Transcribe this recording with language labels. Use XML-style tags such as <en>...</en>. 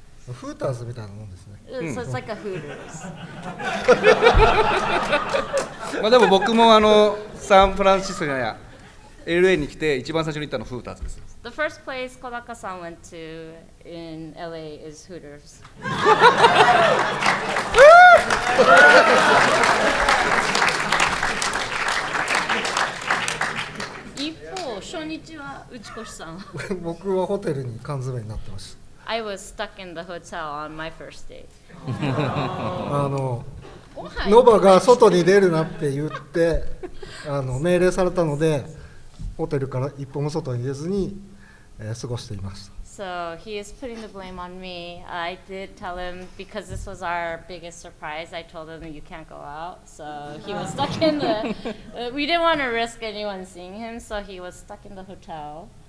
<ja>フーターズみたいなもんですね。</ja> <en>So it's like a Hooters.</en> <ja>まあでも僕もサンフランシスコじゃないや LA に来て一番最初に行ったのフーターズです。</ja> <en>The first place Kodaka-san went to in LA is Hooters.</en> <ja>一方、初日は内越さんは僕はホテルに缶詰になってました。</ja> <en>I was stuck in the hotel on my first day.</en> <ja>ノバが外に出るなって言って命令されたのでホテルから一歩も外に出ずに、過ごしていました。</ja> <en>So he is putting the blame on me. I did tell him because this was our biggest surprise. I told him you can't go out. So he was stuck in the. We didn't want to risk anyone seeing him, so he was stuck in the hotel</en>